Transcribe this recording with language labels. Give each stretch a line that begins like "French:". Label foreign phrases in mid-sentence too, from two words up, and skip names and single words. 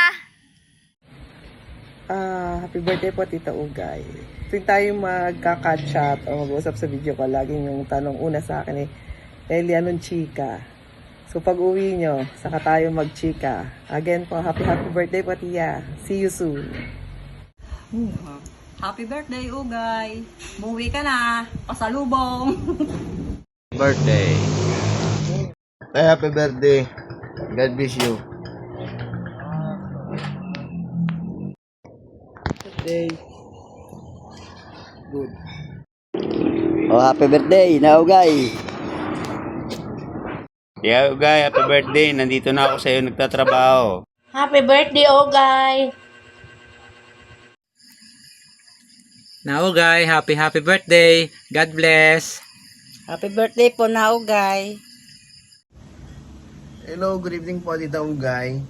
English: Happy birthday po, Tita Ugay.
Filipino: Tuwing tayo magka-catch-up o mag-usap sa video ko, laging yung tanong una sa akin Eli, anong chika? So, pag uwi nyo, saka tayo mag-chika.
English: Again po, happy birthday po, Tia. See you soon. Happy birthday,
Filipino: Ugay. Muwi ka na. Pasalubong.
English: Birthday! Happy birthday! God bless you. Birthday. Good. Oh, happy birthday, na Ugay. Yeah, Ugay, happy birthday.
Filipino: Nandito na ako sa iyo nagtatrabaho.
English: Happy birthday, Ugay! Naugay, happy birthday. God bless. Happy birthday po, Naugay. Hello, good evening po, Tita Ugay.